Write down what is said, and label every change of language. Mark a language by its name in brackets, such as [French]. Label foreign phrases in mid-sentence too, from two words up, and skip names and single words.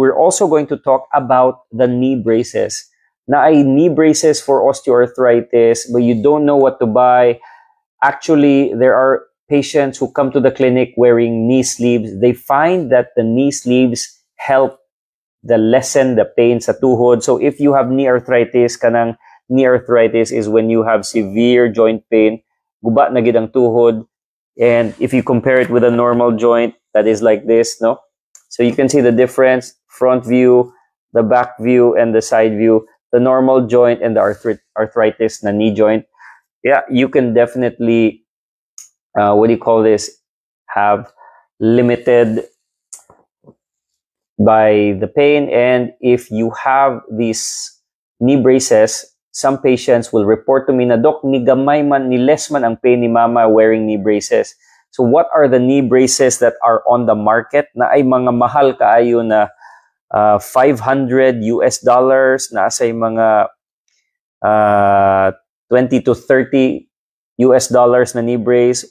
[English] we're also going to talk about the knee braces. [Cebuano] Na ay [English] knee braces for osteoarthritis, but you don't know what to buy. Actually, there are patients who come to the clinic wearing knee sleeves. They find that the knee sleeves help lessen the pain [Cebuano] sa tuhod. [English] So if you have knee arthritis, kanang knee arthritis is when you have severe joint pain, [Cebuano] guba na gid ang tuhod. [English] And if you compare it with a normal joint that is like this, no? So you can see the difference, front view, the back view, and the side view, the normal joint and the arthritis na knee joint. Yeah, you can definitely, have limited by the pain. And if you have these knee braces, some patients will report to me na, Doc, [Cebuano] ni gamay man, ni less man ang pain ni mama [English] wearing knee braces. So what are the knee braces that are on the market [Cebuano] na ay mga mahal kaayo na [English] $500 [Cebuano] na say mga [English] $20 to $30 na knee brace?